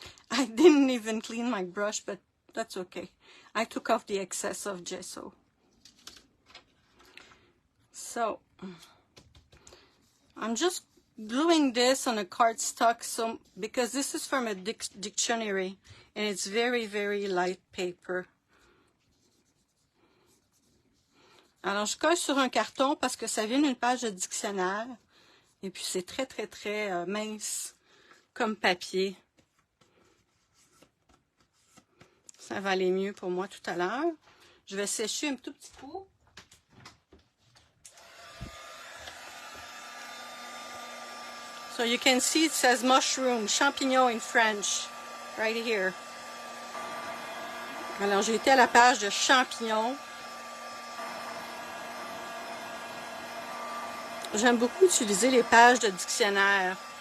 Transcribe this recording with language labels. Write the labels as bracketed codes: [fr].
[en] I didn't even clean my brush, but that's okay. I took off the excess of gesso. So, I'm just gluing this on a cardstock because this is from a dictionary and it's very, very light paper. [fr] Alors, je colle sur un carton parce que ça vient d'une page de dictionnaire et puis c'est très, très, très mince comme papier. Ça va aller mieux pour moi tout à l'heure. Je vais sécher un tout petit coup. [en] So you can see it says mushroom, champignon in French, right here. [fr] Alors j'ai été à la page de champignons. J'aime beaucoup utiliser les pages de dictionnaire.